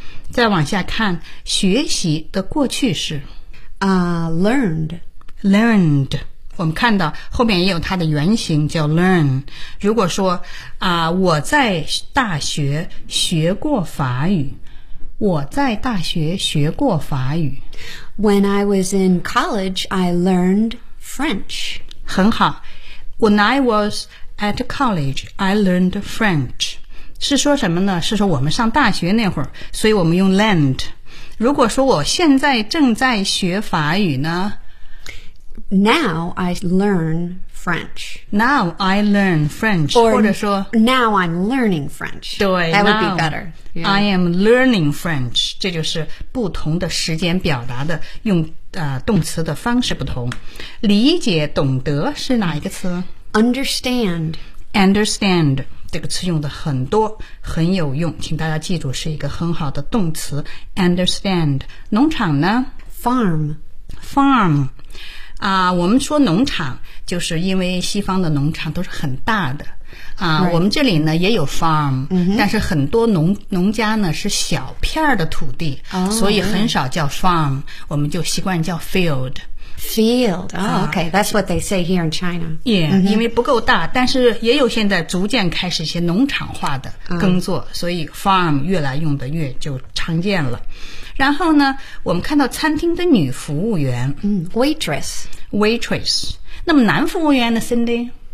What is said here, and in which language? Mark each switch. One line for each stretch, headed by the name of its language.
Chinese: 再往下看，学习的过去式
English: 啊、learned，
Chinese: learned。 我们看到后面也有它的原型叫 learn。如果说啊、我在大学学过法语，我在大学学过法语。
English: When I was in college I learned French。
Chinese: 很好，
English: When I was at college I learned French
Chinese: 是说什么呢？是说我们上大学那会儿，所以我们用 learned。如果说我现在正在学法语呢，
English: Now I learn French. Now I learn French. Or
Chinese: 或者说
English: Now I'm learning French.
Chinese: 对
English: That would be better.、 Yeah. I am learning French.
Chinese: 这就是不同的时间表达的用、动词的方式不同。理解懂得是哪一个词？
English: Understand. Understand. 这个词用的很多，很有用。请大家记住是一个很好的动词。 Understand.
Chinese: 农场呢？
English: Farm. Farm.
Chinese: 我们说农场就是因为西方的农场都是很大的啊、
English: right.
Chinese: 我们这里呢也有 farm、 mm-hmm. 但是很多农家呢是小片的土地、 oh, 所以很少叫 farm、
English: yeah.
Chinese: 我们就习惯叫 field field、
English: oh, okay that's what they say here in China yeah、mm-hmm.
Chinese: 因为不够大，但是也有现在逐渐开始一些农场化的耕作、
English: oh.
Chinese: 所以 farm 越来用的越就常见了。然后呢，我们看到餐厅的女服务员，
English: 嗯 ，waitress，
Chinese: waitress。 那么男服务员呢 ，Cindy，